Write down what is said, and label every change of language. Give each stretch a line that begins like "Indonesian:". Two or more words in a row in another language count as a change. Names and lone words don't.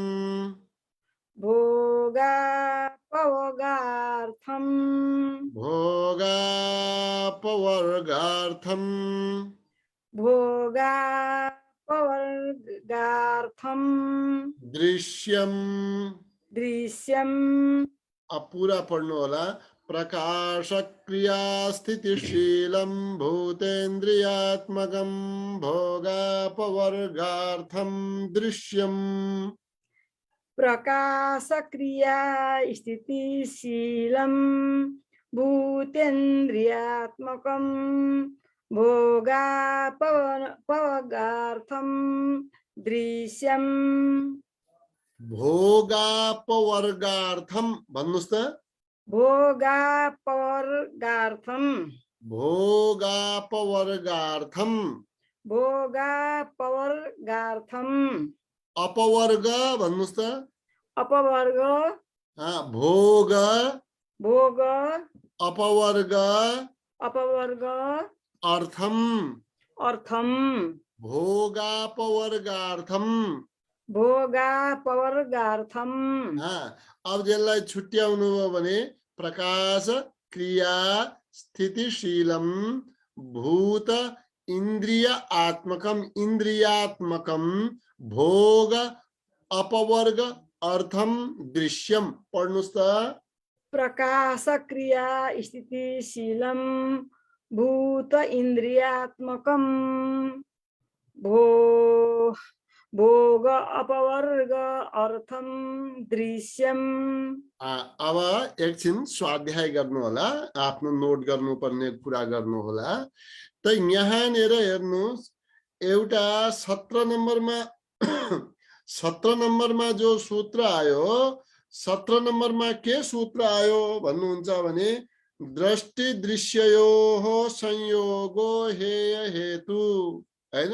Sanskrit: भोगापवर्गार्थम, भोगापवर्गार्थम, भोगापवर्गार्थम, दृश्यम, दृश्यम,
Hindi: अब पूरा पढ़ने वाला।
Sanskrit: प्रकाश क्रिया स्थितिशीलम भूतेन्द्रियात्मकम भोगापवर्गार्थम दृश्यम। प्रकाश क्रिया स्थितिशीलम भूतेन्द्रियात्मकम भोगापवर्गार्थम दृश्यम।
Nepali: भोगापवर्गार्थम भन्नुस् त।
Sanskrit: भोगापवर्गार्थम, भोगापवर्गार्थम, भोगापवर्गार्थम,
Nepali: अपवर्ग भन्नुस् त।
Sanskrit: अपवर्ग, भोग, भोग, अपवर्ग, अपवर्ग, अर्थम, अर्थम, भोगापवर्गार्थम, भोगापवर्गार्थम।
Nepali: अब यसलाई छुट्याउनु हो भने
Sanskrit: प्रकाश क्रिया स्थितिशीलम भूत इन्द्रिय आत्मकम, इन्द्रियात्मकम भोग अपवर्ग अर्थम दृश्यम।
Nepali: पढ्नुस् त।
Sanskrit: प्रकाश क्रिया स्थितिशीलम भूत इन्द्रियात्मकम भोग अपवर्ग अर्थम दृश्यम।
Nepali: अब एकछिन स्वाध्याय गर्नु होला, आफ्नो नोट गर्नुपर्ने कुरा गर्नु होला। त यहाँनिर हेर्नुस्, एउटा 17 नम्बरमा 17 नम्बरमा जो सूत्र आयो, 17 नम्बरमा के सूत्र आयो भन्नुहुन्छ भने
Sanskrit: दृष्टि दृश्ययोः संयोगो हेय हेतु,
Nepali: हैन?